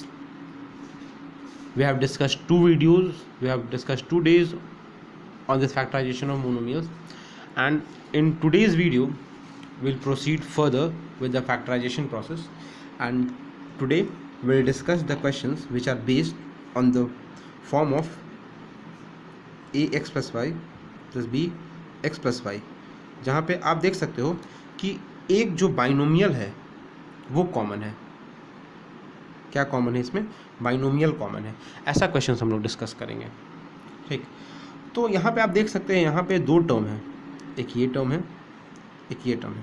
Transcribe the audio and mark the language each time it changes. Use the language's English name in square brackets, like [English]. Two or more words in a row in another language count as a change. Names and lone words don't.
[English] We have discussed 2 videos, we have discussed 2 days on this factorization of monomials, and in today's video we'll proceed further with the factorization process, and today we'll discuss the questions which are based on the form of ax plus y plus bx plus y, [Hindi] जहाँ पे आप देख सकते हो कि एक जो बाइनोमियल है वो कॉमन है। क्या कॉमन है इसमें? बाइनोमियल कॉमन है। ऐसा क्वेश्चन हम लोग डिस्कस करेंगे। ठीक, तो यहाँ पे आप देख सकते हैं यहाँ पे 2 टर्म है, एक ये टर्म है, एक ये टर्म है।